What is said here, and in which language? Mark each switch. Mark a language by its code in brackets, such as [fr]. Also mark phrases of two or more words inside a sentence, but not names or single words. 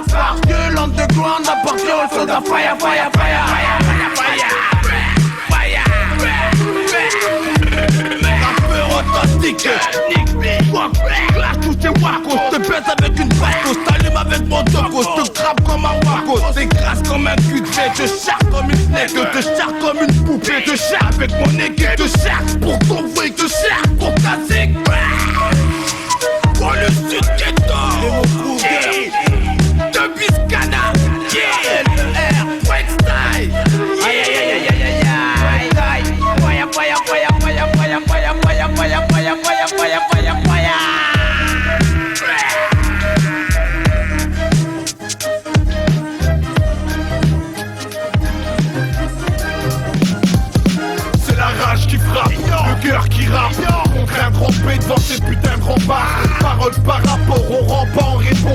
[fr] Parce que l'underground appartient au soldat. [en] Fire, fire, fire, fire, fire, [fr] rappeur authentique, clash tous tes wacos, te baisse avec une bastos, t'allumes avec mon tocos, te crabe comme un wacos, t'écrase comme un cul de fée, te charge comme une snake, te charge comme une poupée, te charge avec mon équipe, te charge pour ton bruit, te charge pour ta zig. Pour le sud ghetto, de Biscana, LR, [en] Wextyle, fire, fire, fire, fire, fire, fire, fire, fire, fire, fire, fire, fire, fire. [fr] C'est la rage qui frappe, le cœur qui rappe. Contre un grand P devant ces putains de remparts. Parole par rapport au rempart, on répond.